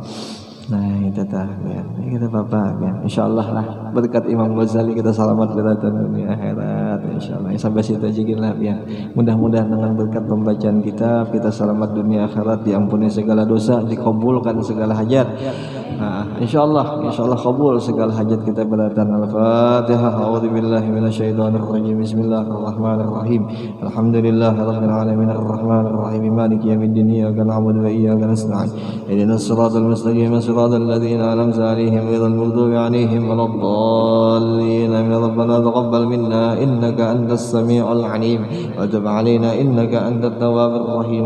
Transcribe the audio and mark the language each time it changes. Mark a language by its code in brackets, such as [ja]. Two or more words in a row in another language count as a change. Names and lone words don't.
[bjn] Nah itu tah ya, kita apa ya, insyaallah lah berkat Imam Ghazali kita selamat beratan dunia akhirat insyaallah. Sampai situ aja lah ya. Mudah-mudahan dengan berkat pembacaan kita selamat dunia akhirat, diampuni segala dosa, dikabulkan segala hajat. Nah, insyaallah kabul segala hajat kita beratan. Al-Fatihah. [ar] أعوذ بالله من الشيطان الرجيم. بسم الله الرحمن الرحيم. الحمد لله رب العالمين الرحمن الرحيم مالك يوم الدين. إياك نعبد وإياك نستعين. اهدنا الصراط المستقيم صراط الذين أنعمت عليهم غير المغضوب عليهم ولا الضالين آمين. ربنا تقبل منا إنك أنت السميع العليم وتب علينا إنك أنت التواب الرحيم.